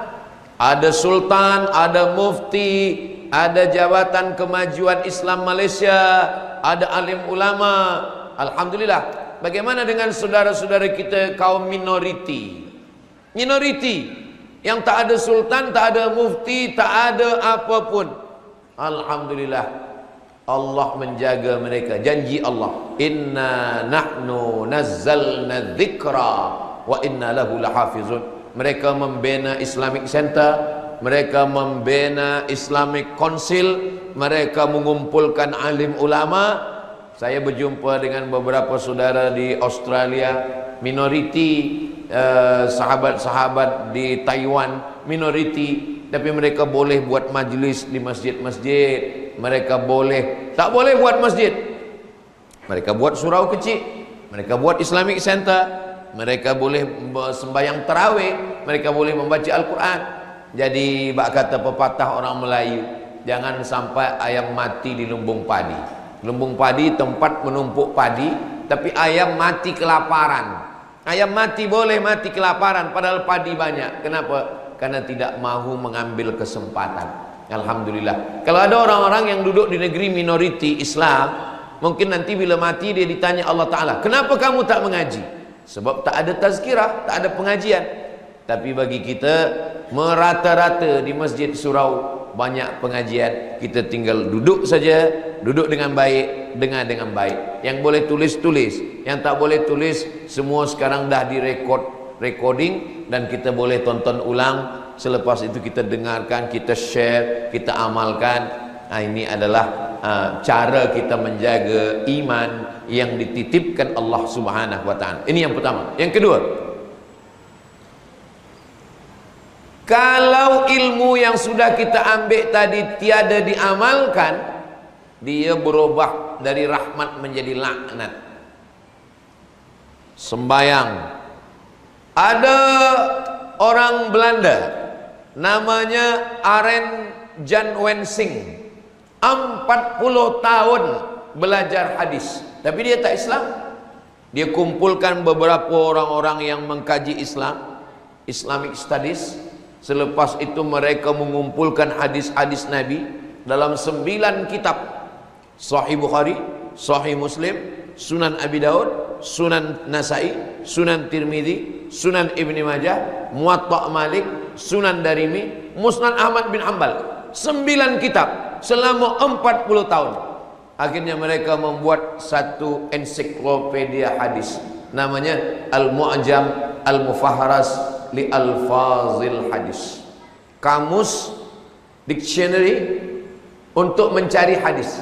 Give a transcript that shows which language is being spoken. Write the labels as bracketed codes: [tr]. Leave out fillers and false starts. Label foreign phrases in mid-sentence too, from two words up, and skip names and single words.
[ms] Ada sultan, ada mufti, ada jabatan kemajuan Islam Malaysia, ada alim ulama. Alhamdulillah. Bagaimana dengan saudara-saudara kita kaum minoriti? Minoriti yang tak ada sultan, tak ada mufti, tak ada apapun. Alhamdulillah, Allah menjaga mereka. Janji Allah, [ar] إنا نحن نزلنا الذكر وإنا له لحافظون. [ms] Mereka membina [en] Islamic Center, [ms] mereka membina [en] Islamic Council, [ms] mereka mengumpulkan alim ulama. Saya berjumpa dengan beberapa saudara di Australia, minoriti, sahabat-sahabat di Taiwan, minoriti, tapi mereka boleh buat majlis di masjid-masjid. Mereka boleh, tak boleh buat masjid, mereka buat surau kecil, mereka buat [en] Islamic Center, [ms] mereka boleh sembahyang tarawih, mereka boleh membaca Al-Quran. Jadi bak kata pepatah orang Melayu, jangan sampai ayam mati di lumbung padi. Lumbung padi tempat menumpuk padi, tapi ayam mati kelaparan. Ayam mati boleh mati kelaparan padahal padi banyak. Kenapa? Karena tidak mahu mengambil kesempatan. Alhamdulillah. Kalau ada orang-orang yang duduk di negeri minoriti Islam, mungkin nanti bila mati dia ditanya [ar] الله تعالى, [ms] kenapa kamu tak mengaji? Sebab tak ada tazkirah, tak ada pengajian. Tapi bagi kita merata-rata di masjid surau banyak pengajian, kita tinggal duduk saja, duduk dengan baik, dengar dengan baik. Yang boleh tulis, tulis. Yang tak boleh tulis, semua sekarang dah recording dan kita boleh tonton ulang. Selepas itu kita dengarkan, kita share, kita amalkan. Nah, ini adalah cara kita menjaga iman yang dititipkan Allah [ar] سبحانه وتعالى. [ms] Ini yang pertama. Yang kedua, kalau ilmu yang sudah kita ambil tadi tiada diamalkan, dia berubah dari rahmat menjadi laknat. Sembayang. Ada orang Belanda namanya Arend Jan Wensing, 40 tahun belajar hadis, tapi dia tak Islam. Dia kumpulkan beberapa orang-orang yang mengkaji Islam, [en] Islamic Studies. [ms] Selepas itu mereka mengumpulkan hadis-hadis Nabi dalam 9 kitab: Sahih Bukhari, Sahih Muslim, Sunan Abi Daud, Sunan Nasai, Sunan Tirmidzi, Sunan Ibni Majah, Muwatta Malik, Sunan Darimi, Musnad Ahmad bin Hanbal. 9 kitab selama 40 tahun. Akhirnya mereka membuat satu ensiklopedia hadis, namanya Al-Mu'jam Al-Mufahharas li Alfazil Hadis, kamus, dictionary untuk mencari hadis.